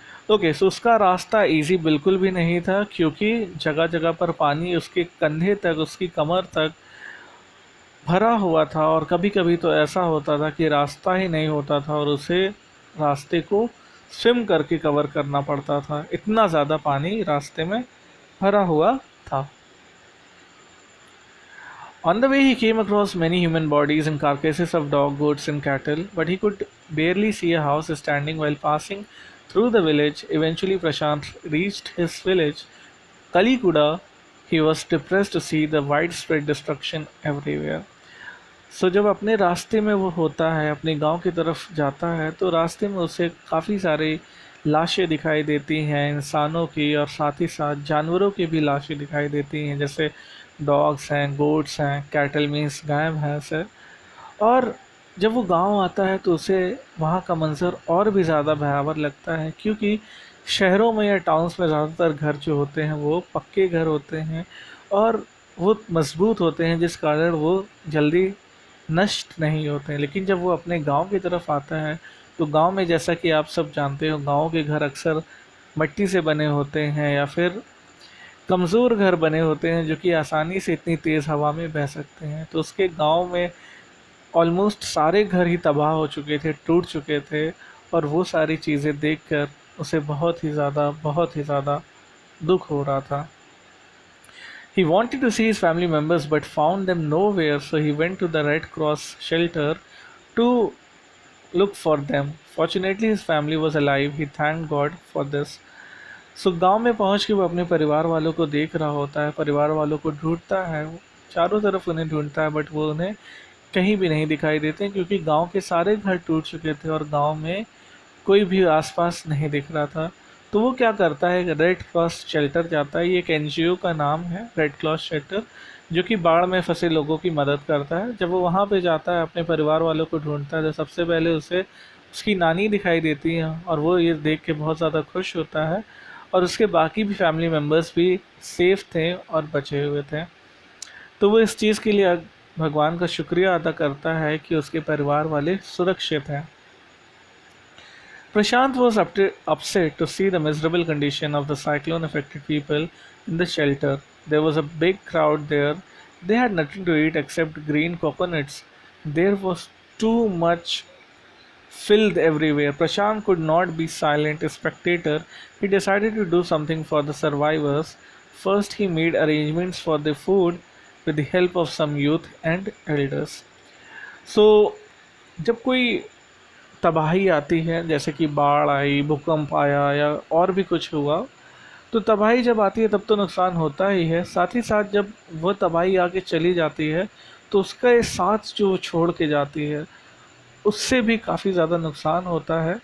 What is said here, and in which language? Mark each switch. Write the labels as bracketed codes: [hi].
[hi] Okay, सो उसका रास्ता easy बिल्कुल भी नहीं था, क्योंकि जगह जगह पर पानी उसके कंधे तक, उसकी कमर तक भरा हुआ था, और कभी कभी तो ऐसा होता था कि रास्ता ही नहीं होता था, और उसे रास्ते को स्विम करके कवर करना पड़ता था, इतना ज़्यादा पानी रास्ते में भरा हुआ था। [en] On the way, he came across many human bodies and carcasses of dog, goats, and cattle, but he could barely see a house standing while passing through the village. Eventually, Prashant reached his village, Kalikuda. He was depressed to see the widespread destruction everywhere. [hi] So जब अपने रास्ते में वो होता है, अपने गांव की तरफ जाता है, तो रास्ते में उसे काफ़ी सारे लाशें दिखाई देती हैं, इंसानों की, और साथ ही साथ जानवरों की भी लाशें दिखाई देती हैं, जैसे डॉग्स हैं, गोट्स हैं, कैटल मीन्स गाय भैंस है। और जब वो गांव आता है तो उसे वहाँ का मंज़र और भी ज़्यादा भयावह लगता है, क्योंकि शहरों में या टाउन्स में ज़्यादातर घर जो होते हैं वो पक्के घर होते हैं, और वो मजबूत होते हैं, जिस कारण वो जल्दी नष्ट नहीं होते हैं। लेकिन जब वो अपने गांव की तरफ आता है तो गांव में, जैसा कि आप सब जानते हो, गांव के घर अक्सर मिट्टी से बने होते हैं या फिर कमज़ोर घर बने होते हैं जो कि आसानी से इतनी तेज़ हवा में बह सकते हैं। तो उसके गांव में ऑलमोस्ट सारे घर ही तबाह हो चुके थे, टूट चुके थे, और वो सारी चीज़ें देखकर उसे बहुत ही ज़्यादा दुख हो रहा था। [en] He wanted to see his family members but found them nowhere, so he went to the Red Cross shelter to look for them. Fortunately, his family was alive. He thanked God for this. [hi] सो गांव में पहुंच के वो अपने परिवार वालों को देख रहा होता है, परिवार वालों को ढूंढता है, वो चारों तरफ उन्हें ढूंढता है, बट वो उन्हें कहीं भी नहीं दिखाई देते क्योंकि गांव के सारे घर टूट चुके थे और गांव में कोई भी आसपास नहीं दिख रहा था। तो वो क्या करता है, रेड क्रॉस शेल्टर जाता है। ये एक एनजीओ का नाम है, रेड क्रॉस शेल्टर, जो कि बाढ़ में फंसे लोगों की मदद करता है। जब वो वहाँ पे जाता है, अपने परिवार वालों को ढूंढता है, तो सबसे पहले उसे उसकी नानी दिखाई देती है और वो ये देख के बहुत ज़्यादा खुश होता है, और उसके बाकी भी फैमिली मेम्बर्स भी सेफ थे और बचे हुए थे। तो वो इस चीज़ के लिए भगवान का शुक्रिया अदा करता है कि उसके परिवार वाले सुरक्षित हैं। [en] Prashant was upset to see the miserable condition of the cyclone affected people in the shelter. There was a big crowd there. They had nothing to eat except green coconuts. There was too much filth everywhere. Prashant could not be silent a spectator. He decided to do something for the survivors. First, he made arrangements for the food with the help of some youth and elders. [hi] So, जब कोई तबाही आती है, जैसे कि बाढ़ आई, भूकंप आया या और भी कुछ हुआ, तो तबाही जब आती है तब तो नुकसान होता ही है। साथ ही साथ जब वह तबाही आके चली जाती है तो उसका ये साथ जो वो छोड़ के जाती है उससे भी काफ़ी ज़्यादा नुकसान होता है।